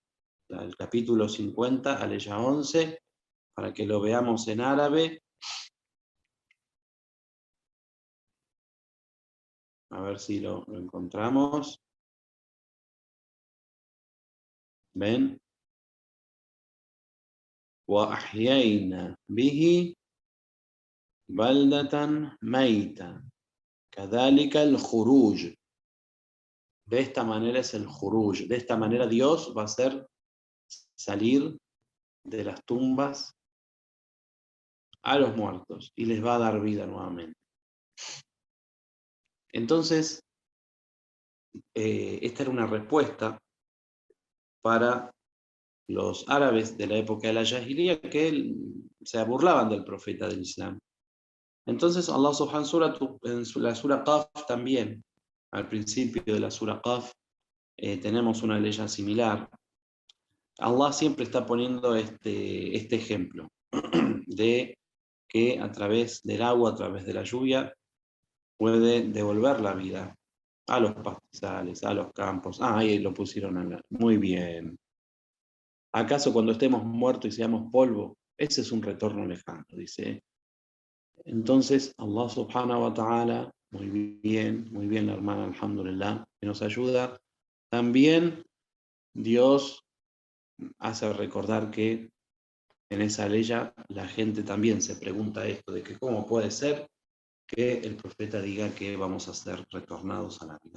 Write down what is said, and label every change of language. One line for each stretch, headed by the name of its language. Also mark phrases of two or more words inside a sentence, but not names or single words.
Spanish: El capítulo 50, la ley 11, para que lo veamos en árabe. A ver si lo encontramos. ¿Ven?
Arabic: وَأَحْيَيْنَا بِهِ بَلْدَةً مَيْتًا كَذَلِكَ الْخُرُوجُ.
Spanish: De esta manera es el Juruj. De esta manera Dios va a hacer salir de las tumbas a los muertos y les va a dar vida nuevamente. Entonces, esta era una respuesta para los árabes de la época de la Jahiliya, que se burlaban del profeta del Islam. Entonces
Arabic: الله سبحانه وتعالى
Spanish: en la sura Qaf también, al principio de la sura Qaf, tenemos una ley similar. Allah siempre está poniendo este ejemplo de que a través del agua, a través de la lluvia, puede devolver la vida a los pastizales, a los campos. Ahí lo pusieron acá. Muy bien. ¿Acaso cuando estemos muertos y seamos polvo? Ese es un retorno lejano, dice. Entonces,
Arabic: الله سبحانه وتعالى,
Spanish: muy bien la hermana, alhamdulillah, que nos ayuda. También Dios hace recordar que en esa ley la gente también se pregunta esto, de que cómo puede ser que el profeta diga que vamos a ser retornados a la vida.